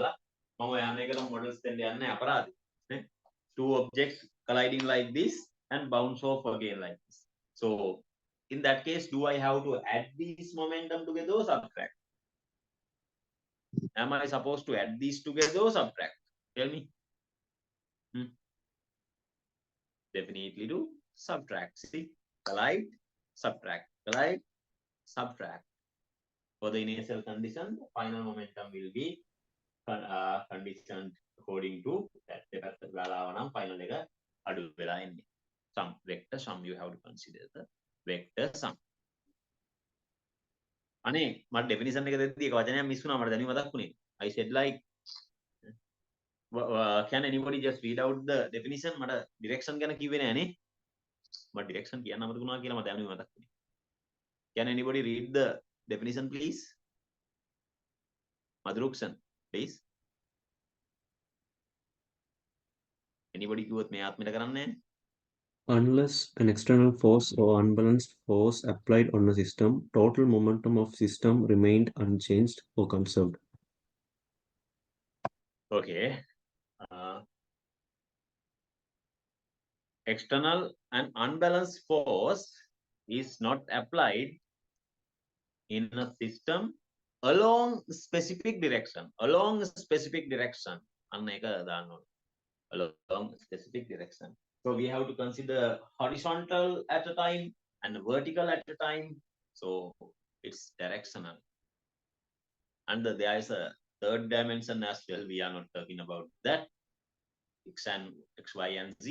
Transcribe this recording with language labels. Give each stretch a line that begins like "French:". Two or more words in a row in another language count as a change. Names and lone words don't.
Sinhala: මම යන්න එකටම මොඩල්ස් දෙන්න යන්නේ අපරාධයි. නේ?
English: Two objects colliding like this and bounce off again like this. So in that case, do I have to add these momentum together or subtract? Am I supposed to add these together or subtract? Tell me. Definitely do subtract. See, collide, subtract, collide, subtract. For the initial condition, the final momentum will be conditioned according to that.
Sinhala: Final අඩු වෙලා එන්නේ.
English: Some vector sum, you have to consider the vector sum.
Sinhala: අනේ මට definition එක දෙද්දි එක වචනයක් මිස් වුණා මට දැනුයි මතක් වුණේ.
English: I said like can anybody just read out the definition?
Sinhala: මට direction ගැන කිව්වේ නෑනේ. direction කියන්න අමතක වුණා කියලා මට දැනුනේ මතක් වුණේ.
English: Can anybody read the definition please? Madhuruksan, please.
Sinhala: Anybody කිව්වොත් මේ ආත්මෙට කරන්නේ නැහැ.
English: Unless an external force or unbalanced force applied on a system, total momentum of system remained unchanged or conserved. Okay. External and unbalanced force is not applied in a system along specific direction. Along specific direction.
Sinhala: අන්න ඒක දාන්න ඕනේ.
English: Along specific direction. So we have to consider horizontal at a time and vertical at a time. So it's directional. And there is a third dimension as well. We are not talking about that. X, Y, and Z.